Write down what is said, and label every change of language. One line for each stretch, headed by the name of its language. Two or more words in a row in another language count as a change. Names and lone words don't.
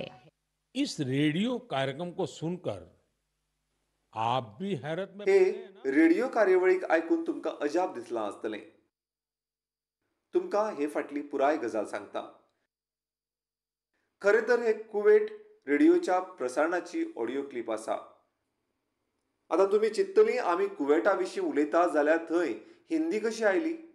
Hindi: इस रेडियो कार्यक्रम को सुनकर आप भी हैरत में हे पड़ गए ना?
Konkani: रेडिओ कार्यावळीक ऐकून तुमका अजाप दिसला आसतलें. तुमका हे फाटली पुराय गजाल सांगता. खरे तर हे कुवेट रेडिओच्या प्रसारणाची
English: audio clip
Konkani: आसा. आता तुम्ही चित्तली आम्ही कुवेटा विशीं उलयता जाल्यार थंय हिंदी कशी आयली?